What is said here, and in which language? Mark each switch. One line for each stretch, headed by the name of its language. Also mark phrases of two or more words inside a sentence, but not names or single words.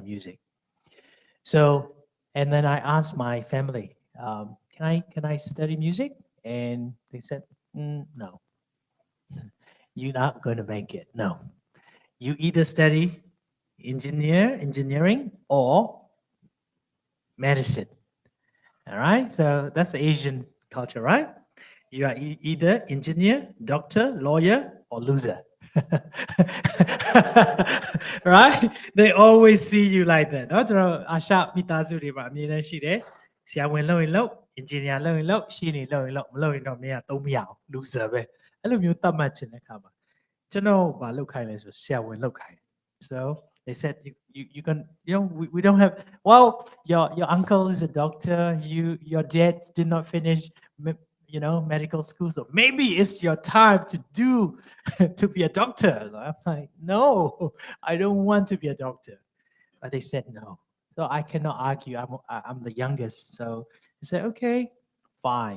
English: music so and then I asked my family can I study music and they said no you're not going to make it no you either study engineering or medicine all right so that's the Asian culture right you are either engineer doctor lawyer or loser right they always see you like that
Burmese: เนาะကျွန်တော်အာရှမိသားစုတွေမှာအမြင်နဲ့ရှိတယ်ဆရာဝန်လုပ်ရင်လုပ် engineer လုပ်ရင်လုပ်ရှင်းနေလုပ်ရင်လုပ်မလုပ်ရင်တော့မင်းကသုံးမရအောင် loser ပဲအဲ့လိုမျိုးသတ်မှတ်ခြင်းတဲ့အခါမှာကျွန်တော်မလုပ် ခိုင်းလဲဆိုဆရာဝန်လုပ်ခိုင်း
English: so they said you can you know we don't have well your uncle is a doctor your dad did not finish you know medical school so maybe it's your time to do to be a doctor I'm like no I don't want to be a doctor but they said no so I cannot argue I'm the youngest so they said okay fine